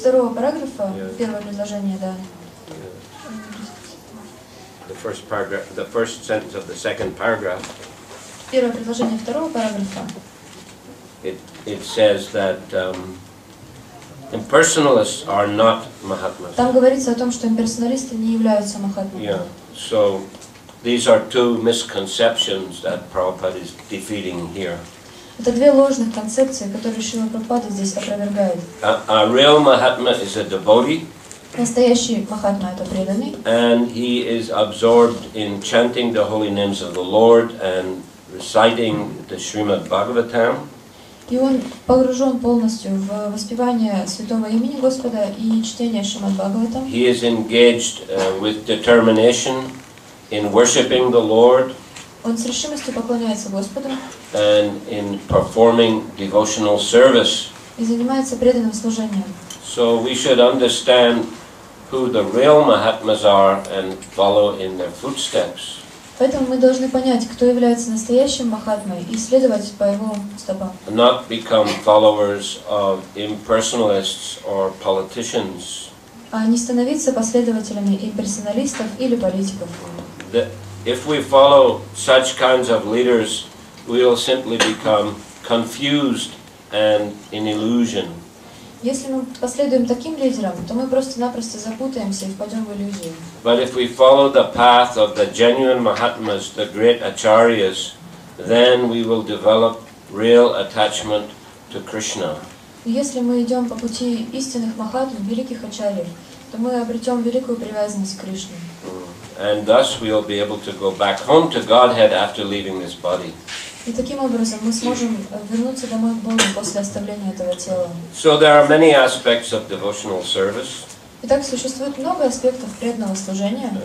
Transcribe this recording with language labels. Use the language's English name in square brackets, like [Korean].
[Russian] Второго параграфа, первое предложение, да. [English] The first paragraph, the first sentence of the second paragraph. [Russian] Первое предложение второго параграфа. [English] It says that impersonalists are not Mahatmas. [Russian] Там говорится о том, что имперсоналисты не являются Махатмами. [English] Yeah. So these are two misconceptions that Prabhupada is defeating here. [Russian] Это две ложных концепции, которые Шрила Прабхупада здесь опровергает. [English] A real Mahatma is a devotee. [Russian] Настоящий Махатма — это преданный. [English] And he is absorbed in chanting the holy names of the Lord and reciting the Srimad Bhagavatam. [Russian] И он погружен полностью в воспевание святого имени Господа и чтение Шримад Бхагаватам. [English] He is engaged with determination in worshiping the Lord. [Russian] Он с решимостью поклоняется Господу. [English] And in performing devotional service. [Russian] И занимается преданным служением. [English] So we should understand who the real Mahatmas are and follow in their footsteps. [Russian] Поэтому мы должны понять, кто является настоящим Махатмой, и следовать по его стопам. [English] Not become followers of impersonalists or politicians. [Russian] А не становиться последователями имперсоналистов или политиков. [English] If we follow such kinds of leaders, we will simply become confused and in illusion. [Russian] Если мы последуем таким лидерам, то мы просто-напросто запутаемся и впадем в иллюзию. [English] But if we follow the path of the genuine Mahatmas, the great acharyas, then we will develop real attachment to Krishna. [Russian] Если мы идем по пути истинных Махатм, великих ачарьев, то мы обретем великую привязанность к Кришне. [English] And thus we will be able to go back home to Godhead after leaving this body. [Russian] И таким образом мы сможем вернуться домой к Богу после оставления этого тела. [English] So there are many aspects of devotional service. [Russian] Итак, существует много аспектов преданного служения.